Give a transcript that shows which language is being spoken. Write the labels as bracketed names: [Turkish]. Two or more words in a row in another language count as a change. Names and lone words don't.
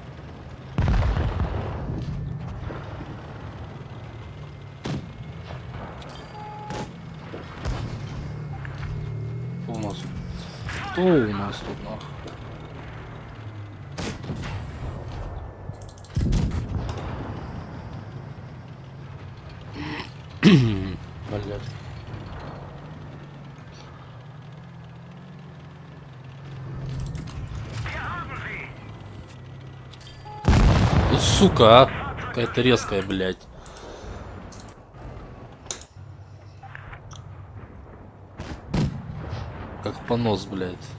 [Russian] Кто у нас тут нахуй? Блять. [German] Wir haben sie. [Russian] Ну, сука, а? Какая-то резкая, блять. Как понос, блять.